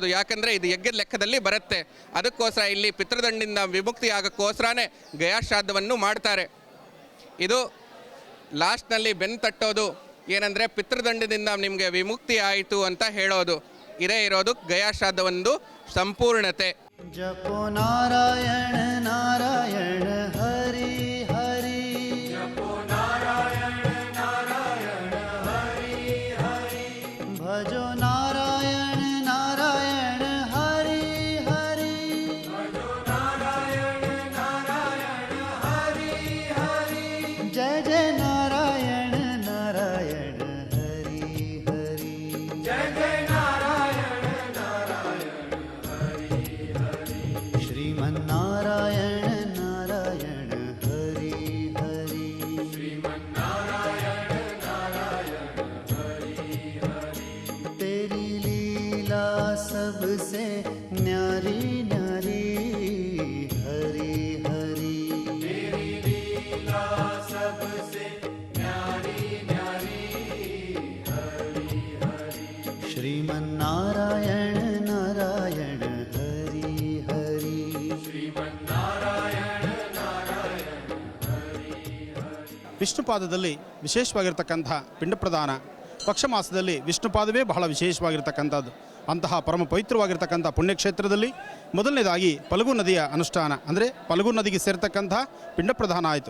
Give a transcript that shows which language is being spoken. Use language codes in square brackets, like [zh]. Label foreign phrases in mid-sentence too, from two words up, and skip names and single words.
[kn] ಯಾಕಂದರೆ ಇದು ಯಜ್ಞದ ಲೆಕ್ಕದಲ್ಲಿ ಬರುತ್ತೆ. ಅದಕ್ಕೋಸ್ಕರ ಇಲ್ಲಿ ಪಿತೃದಂಡಿಂದ ವಿಮುಕ್ತಿ ಆಗೋಕ್ಕೋಸ್ಕರನೇ ಗಯಾಶ್ರಾದ್ದವನ್ನು ಮಾಡ್ತಾರೆ. ಇದು ಲಾಸ್ಟ್ನಲ್ಲಿ ಬೆನ್ನು ತಟ್ಟೋದು ಏನಂದರೆ ಪಿತೃದಂಡದಿಂದ ನಿಮಗೆ ವಿಮುಕ್ತಿ ಆಯಿತು ಅಂತ ಹೇಳೋದು. ಇದೇ ಇರೋದು ಗಯಾಶ್ರಾದ್ದ ಒಂದು ಸಂಪೂರ್ಣತೆ. [hi] जपो नारायण नारायण हरि हरि, जपो नारायण नारायण हरि हरि, भजो नारायण नारायण हरि हरि, भजो नारायण नारायण हरि हरि, जय जय नारायण नारायण हरि हरि, जय जय श्रीमन्नारायण नारायण हरि हरि, श्रीमन्नारायण नारायण हरि हरि, तेरी लीला सबसे न्यारी न्यारी हरि हरि, तेरी लीला सबसे न्यारी न्यारी हरि हरि, श्रीमन्नारायण नारायण हरि हरि, [kn] ವಿಷ್ಣುಪಾದದಲ್ಲಿ ವಿಶೇಷವಾಗಿರ್ತಕ್ಕಂಥ ಪಿಂಡ ಪ್ರದಾನ, ಪಕ್ಷ ಮಾಸದಲ್ಲಿ ವಿಷ್ಣುಪಾದವೇ ಬಹಳ ವಿಶೇಷವಾಗಿರ್ತಕ್ಕಂಥದ್ದು. ಅಂತಹ ಪರಮ ಪವಿತ್ರವಾಗಿರ್ತಕ್ಕಂಥ ಪುಣ್ಯಕ್ಷೇತ್ರದಲ್ಲಿ ಮೊದಲನೇದಾಗಿ ಫಲ್ಗು ನದಿಯ ಅನುಷ್ಠಾನ, ಅಂದರೆ ಫಲ್ಗು ನದಿಗೆ ಸೇರ್ತಕ್ಕಂಥ ಪಿಂಡ ಪ್ರದಾನ ಆಯಿತು.